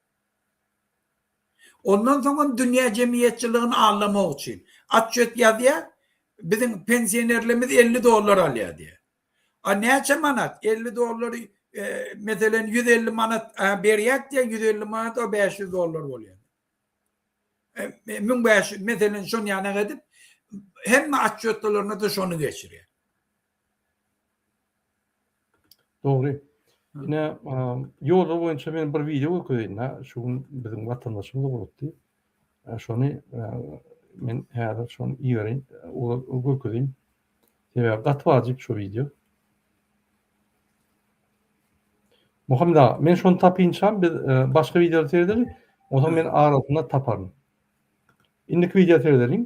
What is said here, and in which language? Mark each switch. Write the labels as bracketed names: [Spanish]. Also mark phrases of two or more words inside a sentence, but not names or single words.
[Turkmen] Ondan soňra dünýä jemgyýetçiligini anlamak üçin atçet ýazýar, bizim pensionerlerimiz 50 dolar alýar diýär. A näçe manat? 50 dolary meselen 150 manat berýär diýär, 150 manat o 500 dolar bolýar. 1500 meselen şonu ýana edip hemme atçetlerine de şonu geçirýär. Doğru. [Turkish] Yine yolda boyunca men bir video gördüm. [Turkmen] Şu bizim vatandaşımız bolupdy. Şonu men häzir şonu ýöreň, o gördüm. Sebäbi gatwajyp şu video. Muhammed ağa, men şonu tapynçam, biz başga video seyredelim. Oňa men arasynda taparym. Indiki video seyredelim.